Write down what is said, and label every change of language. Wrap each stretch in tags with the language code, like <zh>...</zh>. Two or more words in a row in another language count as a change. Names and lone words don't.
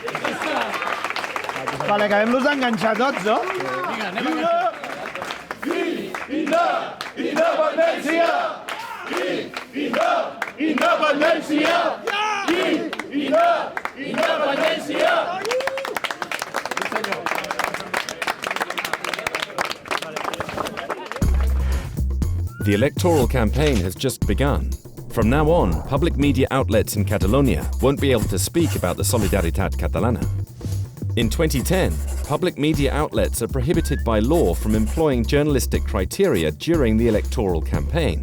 <ca>Vale, acabem-los d'enganxar tots, no? Vinga, anem a enganxar. Independència! Independència! Independència!</ca> <en>The electoral campaign has just begun. From now on, public media outlets in Catalonia won't be able to speak about the Solidaritat Catalana. In 2010, public media outlets are prohibited by law from employing journalistic criteria during the electoral campaign.</en>